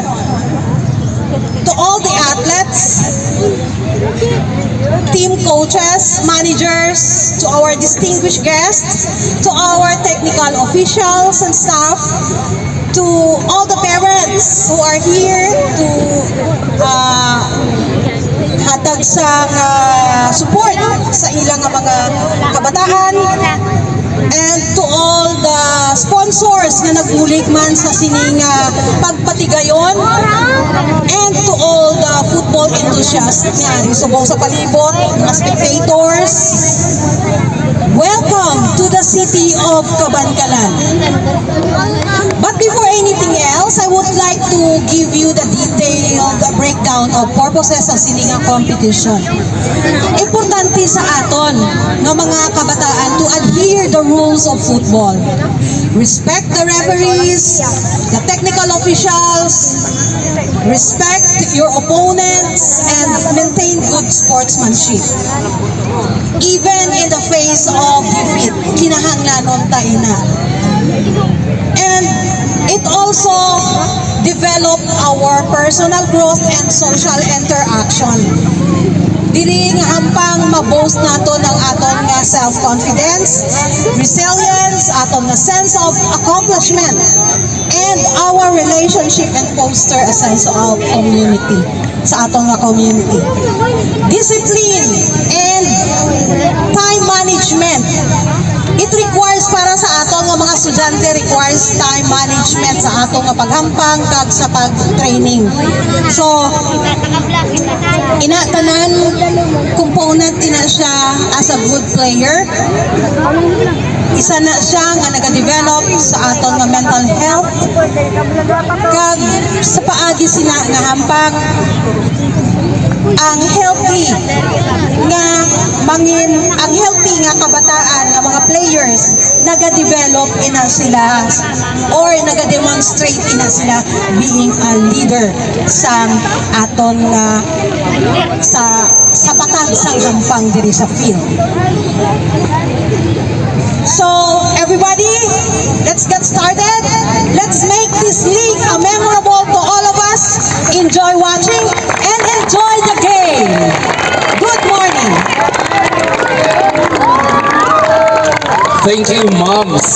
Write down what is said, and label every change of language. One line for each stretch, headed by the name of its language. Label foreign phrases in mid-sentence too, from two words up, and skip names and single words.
English: To all the athletes, team coaches, managers, to our distinguished guests, to our technical officials and staff, to all the parents who are here to
Hiligaynon: hatag sa support sa ilang mga kabataan,
English: and to all the sponsors
Hiligaynon: na nagbulig man sa sining pagpatigayon,
English: and to all the football enthusiasts
Hiligaynon: nga subong sa palibot, mga
English: spectators. Welcome to the city of Cabancalan. But before anything else, I would like to give you the detailed breakdown of purposes
Hiligaynon: sa siningang
English: competition.
Hiligaynon: Importante sa aton ng mga kabataan
English: to adhere the rules of football. Respect the referees, the technical officials, respect your opponents, and maintain good sportsmanship. Even in the face of defeat,
Hiligaynon: kinahanglanon tayo na.
English: And it also develop our personal growth and social interaction.
Hiligaynon: Dili nga hampang ma-boast nato ng aton nga
English: self-confidence, resilience,
Hiligaynon: aton nga
English: sense of accomplishment, and our relationship and foster a sense of community
Hiligaynon: sa aton nga
English: community. Discipline and time management. It requires
Hiligaynon: para sa aton nga mga estudyante,
English: requires time management
Hiligaynon: sa aton nga paghampang kag sa pag-training. So, tanan component ina siya
English: as a good player.
Hiligaynon: Isa na siya nga nag-develop sa aton nga mental health kag sa paagi sina nga hampang ang healthy nga kabataan nga mga players naga-develop ina sila or naga-demonstrate ina sila
English: being a leader
Hiligaynon: sa aton nga sa patag sang hampang diri sa field.
English: So everybody, let's get started. Let's make this league a memorable to all of us. Enjoy watching and enjoy the game. Good morning. Thank you, Mom, sister.